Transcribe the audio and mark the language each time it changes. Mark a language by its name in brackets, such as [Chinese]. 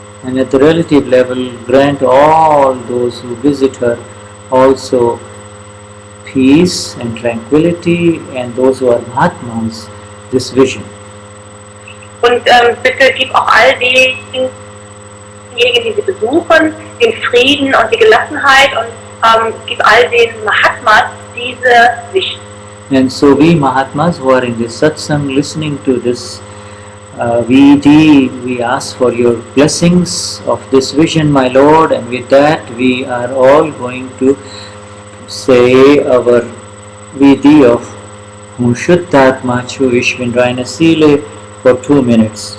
[English] And at the relative level, grant all those who visit her also peace and tranquility, and those who are Mahatmas this vision. [German] Und bitte gib auch all denjenigen, die sie besuchen, den Frieden und die Gelassenheit, und gib all den Mahatmas diese Sicht. [English] And so we Mahatmas who are in this Satsang listening to this VD, we ask for your blessings of this vision, my Lord, and with that we are all going to say our VD of VISHUDDHATMA Chu Ishvindrayana Sile for 2 minutes.